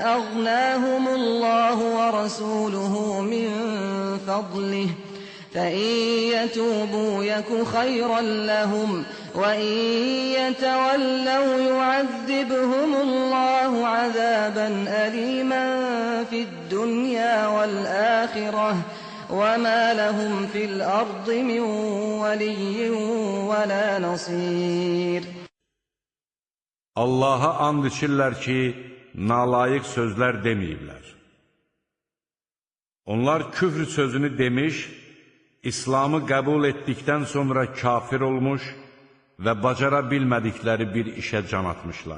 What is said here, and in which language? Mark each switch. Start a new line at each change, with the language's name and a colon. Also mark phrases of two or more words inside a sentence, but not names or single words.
Arabic: أغناهم الله ورسوله من فضله فإن يتوبوا يك خيرا لهم وإن يتولوا يعذبهم الله عذابا أليما في الدنيا والآخرة وما لهم في الأرض من ولي ولا نصير.
Azerbaijani: Allaha and içirlər ki, nalayıq sözlər deməyiblər. Onlar küfr sözünü demiş, İslamı qəbul etdikdən sonra kafir olmuş və bacara bilmədikləri bir işə can atmışlar.